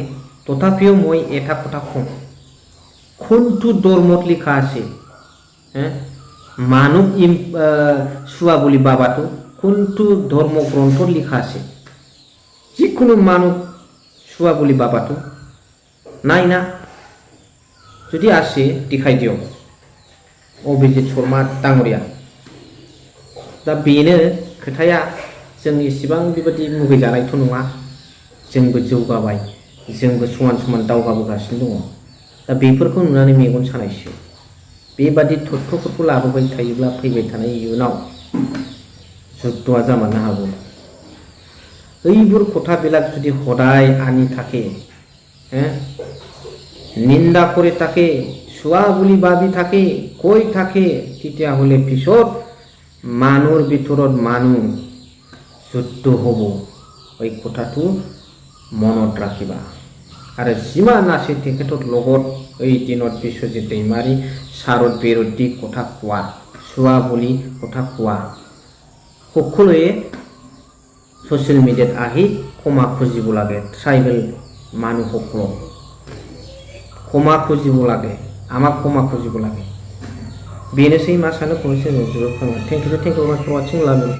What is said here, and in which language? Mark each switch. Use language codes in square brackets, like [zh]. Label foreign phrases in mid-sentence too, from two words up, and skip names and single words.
[as] তথাপিও মই এটা কথা কওঁ, কোনটো ধৰ্মত লিখা আছে মানুহ চুৱা বুলি ভাবাটো? কোনটো ধৰ্ম গ্ৰন্থত লিখা আছে যিকোনো মানুহ চুৱা বুলি ভাবাটো? নাই না। যদি আছে দেখাই দিয়ক अभिजित शर्मा डाङरिया। [brx] दा बेनो खोथाया, जों इसेबां बेबायदि मुगैजानायथ' नङा, जोंबो जौगाबाय, जोंबो समान समान दावगाबोगासिनो दङ। दा बेफोरखौ नुनानै मेगन सानायसो। बेबादि तथ्यफोरखौ लाबोबाय थायोब्ला फैबाय थानाय इयुनाव যুদ্ধआ जामारनो हागौ। [as] এইবোৰ কথাবিলাক যদি সদায় আনি থাকে, নিন্দা কৰি থাকে, চুৱা বুলি ভাবি থাকে, কৈ থাকে, তেতিয়াহ'লে পিছত মানুহৰ ভিতৰত মানুহ যুদ্ধ হ'ব এই কথাটো মনত ৰাখিবা আৰু যিমান আছে তেখেতৰ লগত এই দিনত বিশ্বজিৎ दैमाৰী ছাৰৰ বিৰোধী কথা কোৱা চুৱা বুলি কথা কোৱা সকলোৱে ছ'চিয়েল মিডিয়াত আহি ক্ষমা খুজিব লাগে ট্ৰাইবেল মানুহসকলক ক্ষমা খুজিব লাগে আমাক ক্ষমা খুজিব লাগে [brx] बेनोसै मा सानो फंनैसो [en] thank you for watching love